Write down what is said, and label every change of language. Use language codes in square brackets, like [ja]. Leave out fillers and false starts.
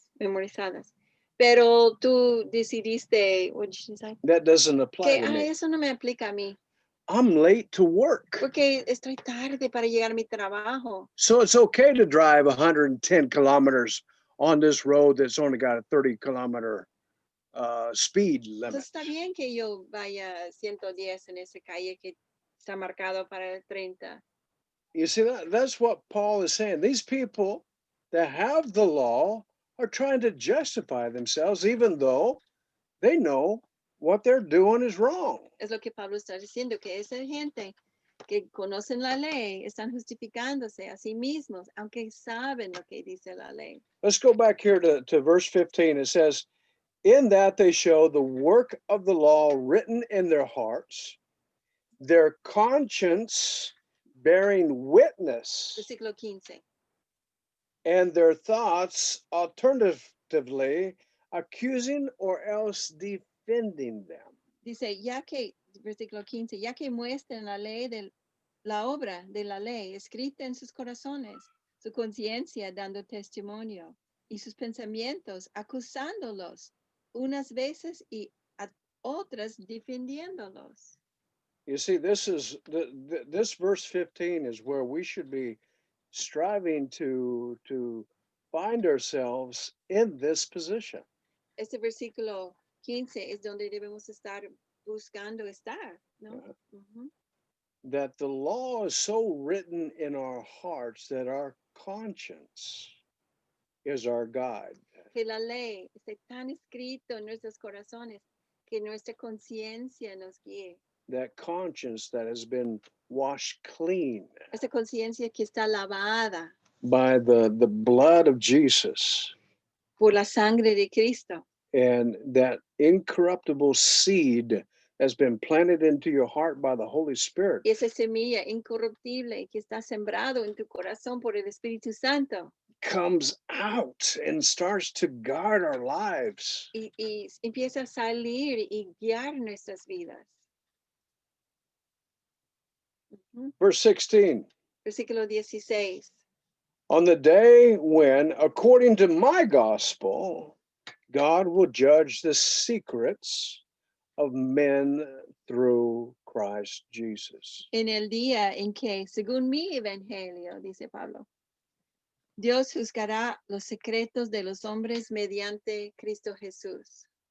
[es] Pero tú decidiste, [en] what did you say? That doesn't apply [es] Que [en] to me. [es] eso no me aplica a mí, [en] I'm late to work. [es] porque estoy tarde para llegar a mi trabajo. [en] So it's okay to drive 110 kilometers on this road that's only got a 30-kilometer speed limit. [es] Entonces está bien que yo vaya 110 en esa calle que está marcado para el 30. [en] You see, that's what Paul is saying. These people that have the law are trying to justify themselves, even though they know what they're doing is wrong. [es] Es lo que Pablo está diciendo, que esa gente que conocen la ley están justificándose a sí mismos, aunque saben lo que dice la ley. [en] Let's go back here to verse 15. It says, in that they show the work of the law written in their hearts, their conscience bearing witness, [es] Versículo 15. [en] and their thoughts alternatively accusing or else defending them. [es] Dice, versículo 15, ya que muestran la ley la obra de la ley escrita en sus corazones, su conciencia dando testimonio y sus pensamientos acusándolos unas veces y a otras defendiéndolos. [en] You see, this is this verse 15 is where we should be striving to find ourselves in this position. [es] Este versículo 15 es donde debemos estar buscando estar, ¿no? Ajá. Ujú. [en] That the law is so written in our hearts that our conscience is our guide. [es] Que la ley esté tan escrito en nuestros corazones que nuestra conciencia nos guíe. [en] That conscience that has been washed clean [es] Esta conciencia que está lavada [en] by the blood of Jesus, [es] por la sangre de Cristo. [en] and that incorruptible seed has been planted into your heart by the Holy Spirit [es] Y esa semilla incorruptible que está sembrado en tu corazón por el Espíritu Santo [en] comes out and starts to guard our lives. [es] y empieza a salir y guiar nuestras vidas. Ujú. [en] Verse 16. [es] Versículo 16. [en] On the day when, according to my gospel, God will judge the secrets of men through Christ Jesus. [es] En el día en que, según mi evangelio, dice Pablo, Dios juzgará los secretos de los hombres mediante Cristo Jesús.